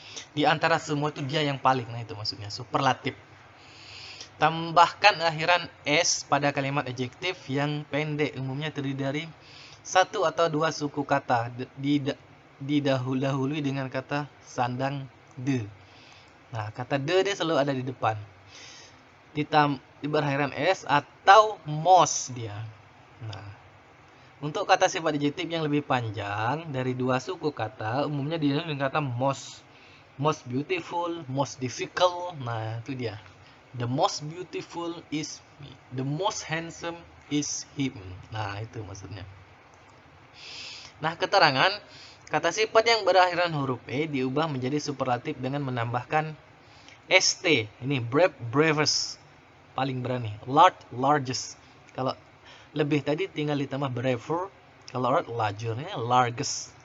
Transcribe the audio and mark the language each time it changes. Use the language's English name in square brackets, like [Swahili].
[Indonesian] Di antara semua itu dia yang paling. Nah, itu maksudnya superlatif. Tambahkan akhiran s pada kalimat adjektif yang pendek, umumnya terdiri dari 1 atau 2 suku kata, didahului dengan kata sandang de. Nah, kata de dia selalu ada di depan. Berakhiran s atau most dia. Nah, untuk kata sifat adjektif yang lebih panjang dari 2 suku kata, umumnya didahului dengan kata most. [English] Most beautiful, most difficult. [Indonesian] Nah, itu dia. [English] The most beautiful is me. The most handsome is him. [Indonesian] Nah, itu maksudnya. Nah, keterangan kata sifat yang berakhiran huruf E diubah menjadi superlatif dengan menambahkan ST. Ini brave, bravest, paling berani. Large, largest. Kalau lebih tadi tinggal ditambah braver. Kalau larger, largest.